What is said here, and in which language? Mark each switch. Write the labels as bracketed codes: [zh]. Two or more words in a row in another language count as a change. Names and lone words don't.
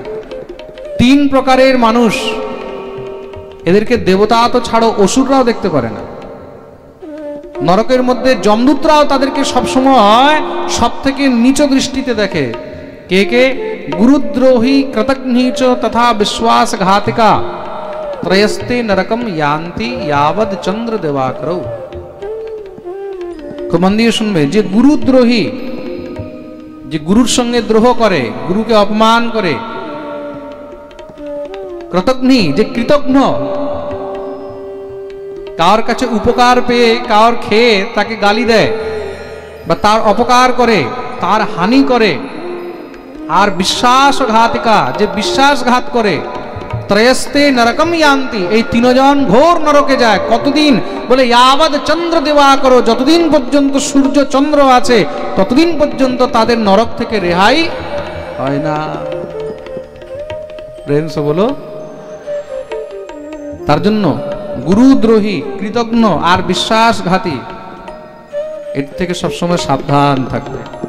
[bn] 3 প্রকারের মানুষ, এদেরকে দেবতা তো ছাড়ো অসুররাও দেখতে পারে না। নরকের মধ্যে যমদূতরাও তাদেরকে সবসময় সব থেকে নিচ দৃষ্টিতে দেখে। কে কে? [sa] गुरुद्रोही, कृतघ्नीच तथा विश्वासघातिका त्रयस्ते नरकम यान्ति यावद चंद्र दिवाकरौ। [bn] খুব মন দিয়ে শুনবে, যে গুরুদ্রোহী, যে গুরুর সঙ্গে দ্রোহ করে, গুরুকে অপমান করে, কৃতঘ্নী, যে কৃতজ্ঞ, কার কাছে উপকার পেয়ে কার খেয়ে তাকে গালি দেয় বা তার অপকার করে, তার হানি করে, আর বিশ্বাসঘাতিকা, যে বিশ্বাসঘাত করে, [sa] त्रयस्ते नरकम यान्ति, [bn] এই 3 জন ঘোর নরকে যায়। কতদিন? বলে [sa] यावद चंद्र दिवाकर, [bn] যতদিন পর্যন্ত সূর্য চন্দ্র আছে ততদিন পর্যন্ত তাদের নরক থেকে রেহাই হয় না। প্রেমস বলো। তার জন্য গুরুদ্রোহী, কৃতজ্ঞ আর বিশ্বাসঘাতী, এর থেকে সবসময় সাবধান থাকবে।